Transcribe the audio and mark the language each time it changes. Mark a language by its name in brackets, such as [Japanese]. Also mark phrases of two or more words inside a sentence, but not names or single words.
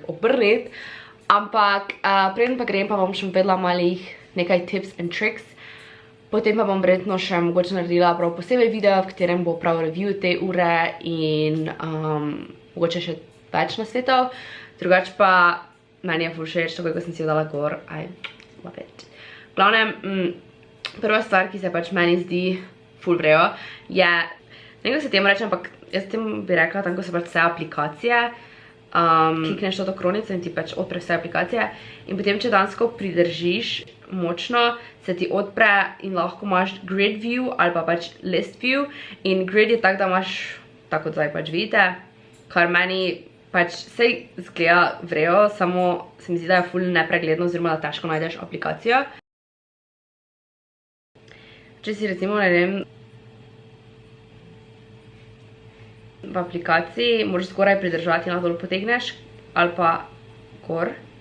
[Slovenian] obrniti, ampak preden pa grem, pa bom še vedela malih nekaj [English] tips and tricks, [Slovenian] potem pa bom verjetno še mogoče naredila prav posebej video, v katerem bo prav review te ure in mogoče še več nasvetov, drugače pa meni je ful všeč, tako kot sem si jo dala gor, [English] I love it. [Slovenian] V glavnem, prva stvar, ki se pač meni zdi ful vrejo, je nekaj se temu reče, ampak jaz temu bi rekla, tam ko so pač vse aplikacije, klikneš to kronico in ti pač odpre vse aplikacije in potem, če dansko pridržiš močno, se ti odpre in lahko imaš [English] grid view [Slovenian] ali pa pač [English] list view [Slovenian] in grid je tak, da imaš, tako kot zdaj pač vidite, kar meni pač sej zgleda vrejo, samo se mi zdi, da je ful nepregledno oziroma da težko najdeš aplikacijo. če si recimo, ne vem, v aplikaciji, moraš skoraj pridržati, na dol potegneš, ali pa gor.